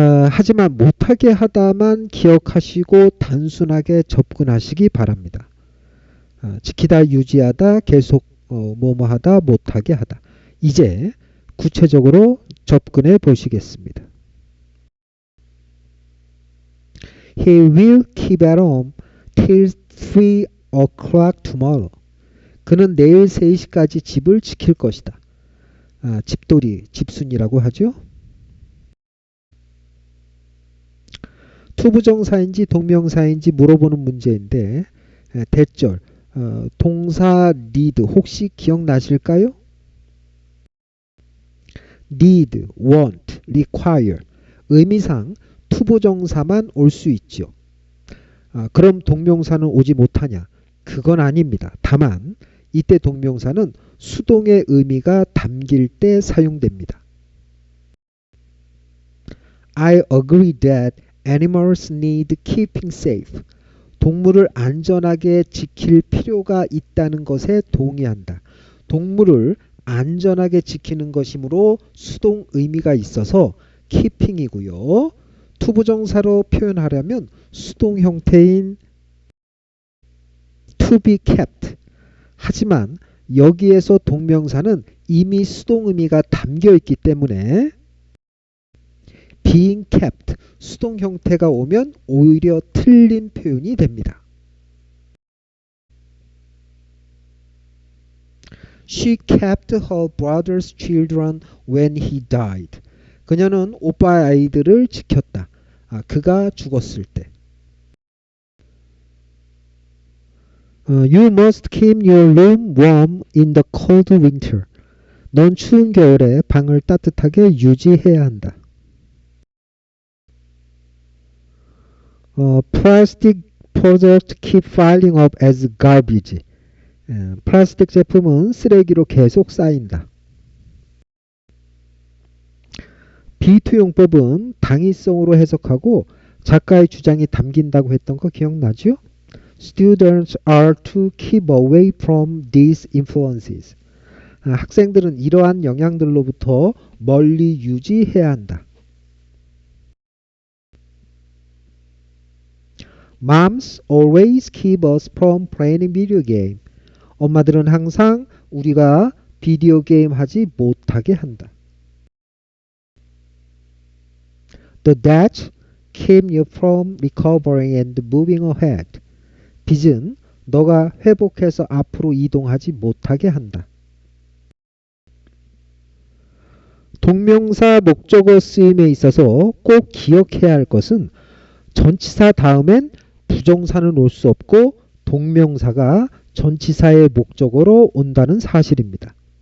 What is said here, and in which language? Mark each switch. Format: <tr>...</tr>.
<ko>하지만 못하게 하다만 기억하시고 단순하게 접근하시기 바랍니다. 지키다, 유지하다, 계속 뭐뭐하다, 못하게 하다. 이제 구체적으로 접근해 보시겠습니다.</ko> <en>He will keep at home till 3 o'clock tomorrow.</en> <ko>그는 내일 3시까지 집을 지킬 것이다. 집돌이, 집순이라고 하죠. 투부정사인지 동명사인지 물어보는 문제인데 대절, 동사 need 혹시 기억나실까요? need, want, require 의미상 투부정사만 올 수 있죠. 그럼 동명사는 오지 못하냐? 그건 아닙니다. 다만 이때 동명사는 수동의 의미가 담길 때 사용됩니다.</ko> <en>I agree that animals need keeping safe.</en> <ko>동물을 안전하게 지킬 필요가 있다는 것에 동의한다. 동물을 안전하게 지키는 것이므로 수동 의미가 있어서 keeping이고요. 투부정사로 표현하려면 수동 형태인 to be kept. 하지만 여기에서 동명사는 이미 수동 의미가 담겨 있기 때문에 being kept, 수동 형태가 오면 오히려 틀린 표현이 됩니다.</ko> <en>She kept her brother's children when he died.</en> <ko>그녀는 오빠의 아이들을 지켰다. 그가 죽었을 때.</ko> <en>You must keep your room warm in the cold winter.</en> <ko>넌 추운 겨울에 방을 따뜻하게 유지해야 한다.</ko> <en>Plastic products keep piling up as garbage.</en> <ko>플라스틱 제품은 쓰레기로 계속 쌓인다. 비투용법은 당위성으로 해석하고 작가의 주장이 담긴다고 했던 거 기억나죠?</ko> <en>Students are to keep away from these influences.</en> <ko>학생들은 이러한 영향들로부터 멀리 유지해야 한다.</ko> <en>Moms always keep us from playing video game.</en> <ko>엄마들은 항상 우리가 비디오 게임 하지 못하게 한다.</ko> <en>The debt keep you from recovering and moving ahead.</en> <ko>빚은 너가 회복해서 앞으로 이동하지 못하게 한다. 동명사 목적어 쓰임에 있어서 꼭 기억해야 할 것은 전치사 다음엔 부정사는 올 수 없고 동명사가 전치사의 목적어로 온다는 사실입니다.</ko>